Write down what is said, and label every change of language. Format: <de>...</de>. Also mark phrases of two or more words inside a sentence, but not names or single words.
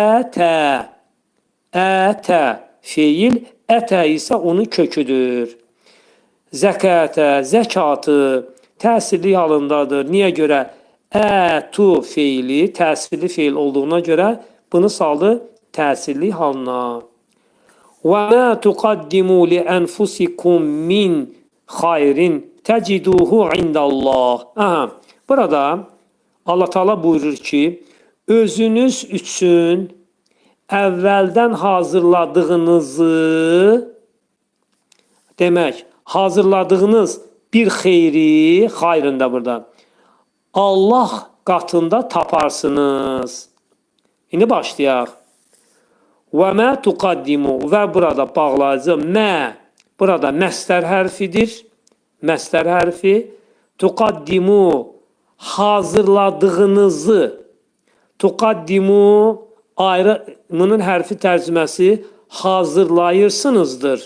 <az>Ətə feil, ətə isə onun köküdür. Zəkətə, zəkatı təsirli halındadır. Niyə görə? Ətu feili təsirli feil olduğuna görə bunu saldı təsirli halına.</az> <ar>وَمَا تُقَدِّمُوا لِأَنْفُسِكُمْ مِنْ خَيْرٍ تَجِدُوهُ عِنْدَ اللّٰهِ.</ar> <az>Burada Allah Teala buyurur ki, özünüz üçün əvvəldən hazırladığınızı, demək, hazırladığınız bir xeyri, xayrında burada, Allah qatında taparsınız. İndi başlayaq.</az> <ar>وَمَا تُقَدِّمُوا</ar> <az>və burada bağlayıcı mə, burada məstər hərfidir. Məstər hərfi. Tuqaddimu hazırladığınızı. Tuqaddimu ayrı, bunun hərfi tərcüməsi hazırlayırsınızdır.</az>